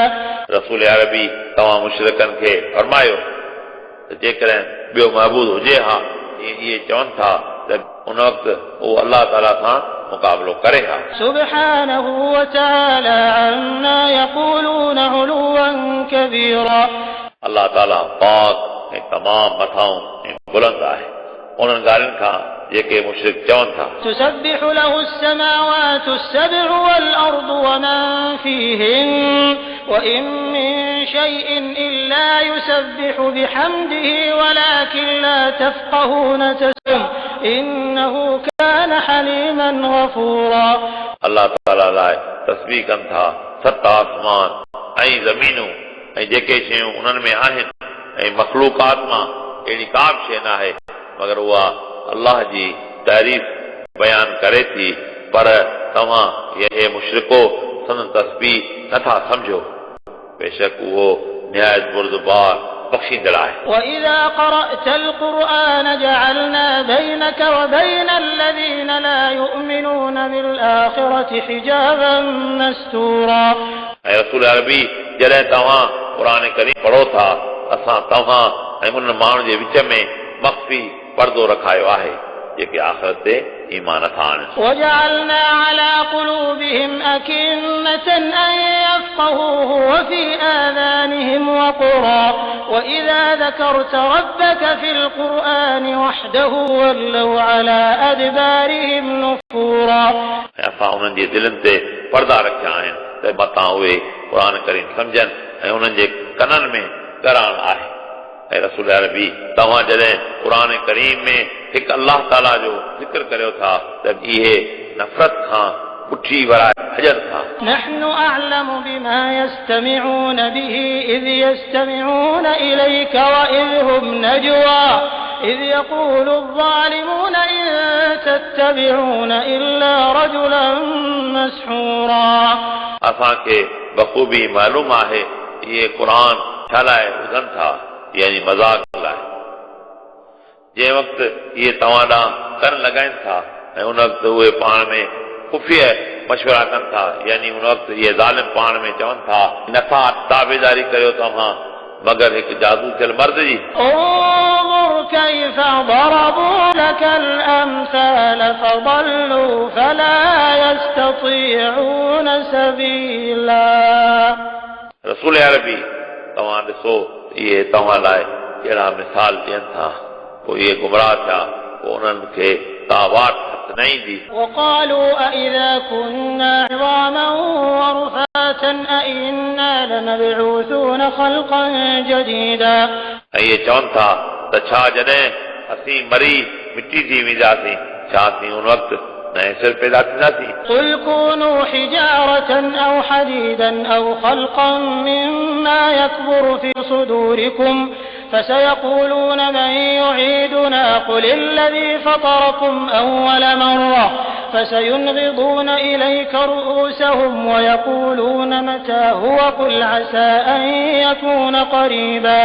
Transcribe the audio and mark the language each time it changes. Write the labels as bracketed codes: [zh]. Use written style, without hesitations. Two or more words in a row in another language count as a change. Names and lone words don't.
[sd] रसूल अरबी तव्हां मुशरिकनि खे फरमायो त जेकॾहिं ॿियो महबूद हुजे हा इहे चवनि था त उन वक़्तु उहो अलाह ताला सां मुक़ाबिलो करे हा [ar] سبحانه وتعالى عما يقولون علوا كبيرا [sd] अलाह ताला पाक ऐं तमामु मथाऊं ऐं बुलंद आहे उन्हनि ॻाल्हियुनि खां जेके मुशरिक चवनि था [ar] تسبح له السماوات السبع والأرض ومن فيهن وإن من شيء إلا يسبح بحمده ولكن لا تفقهون تسبيحهم إنه كان حليما غفورا [sd] अलाह ताला लाइ तस्बीह कनि था सत आसमान ऐं ज़मीनूं ऐं जेके शयूं उन्हनि में आहिनि ऐं मख़लूक़ात मां अहिड़ी का बि शइ न आहे मगर उहा अलाह जी तारीफ़ बयान करे थी पर तव्हां हे मुशरिको संदन तस्बीह नथा सम्झो बेशक उहो निहायत बुर्दबार बख़्शींदड़ आहे [ar] وإذا قرأت القرآن جعلنا بينك وبين الذين لا يؤمنون بالآخرة حجابا مستورا [sd] ऐं रसूल अरबी जॾहिं तव्हां क़ुरान करीम पढ़ो था असां तव्हां ऐं उन माण्हुनि जे विच में मख़फ़ी पर्दो रखायो आहे जेके आख़िरत ते ईमान नथा आणनि [ar] وجعلنا على قلوبهم أكنة أن يفقهوه وفي آذانهم وقرا وإذا ذكرت ربك في القرآن وحده ولوا على أدبارهم نفورا [sd] असां उन्हनि जे दिलनि ते पर्दा रखिया आहिनि त मथां उहे क़ुरान करीम सम्झनि ऐं उन्हनि जे कननि में ॻराइण आहे ऐं रसूल अरबी तव्हां जॾहिं क़ुरान करीम में हिकु अलाह ताला जो ज़िक्र करियो था त इहे नफ़रत खां पुठी वराए भॼनि था [ar] نحن أعلم بما يستمعون به إذ يستمعون إليك وإذ هم نجوى إذ يقول الظالمون إن تتبعون إلا رجلا مسحورا [sd] असांखे बख़ूबी मालूम आहे इहे क़ुरान छा लाइ ॿुधनि था यानी मज़ाक लाइ जंहिं वक़्तु इहे तव्हां ॾांहुं कन लॻाइनि था ऐं उन वक़्तु उहे पाण में खुफ़िय मशवरा कनि था यानी उन वक़्तु इहे ज़ालिम पाण में चवनि था नथा ताबेदारी करियो तव्हां मगर हिकु जादू थियल मर्द जी [ar] انظر كيف ضربوا لك الأمثال فضلوا فلا يستطيعون سبيلا [sd] रसूल अरबी तव्हां ॾिसो इहे तव्हां लाइ कहिड़ा मिसाल ॾियनि था पोइ इहे गुमराह थिया पोइ उन्हनि खे तव्हां वाट हथ न ईंदी [ar] وقالوا أإذا كنا عظاما ورفاتا أإنا لمبعوثون خلقا جديدا [sd] ऐं इहे चवनि था त छा जॾहिं असीं मरी मिटी थी वेंदासीं छा असीं उन वक़्तु नए सिर पैदा थींदासीं [ar] قل كونوا حجارة أو حديدا أو خلقا مما يكبر في صدوركم فسيقولون من يعيدنا قل الذي فطركم أول مرة فسينغضون إليك رؤوسهم ويقولون متى هو قل عسى أن يكون قريبا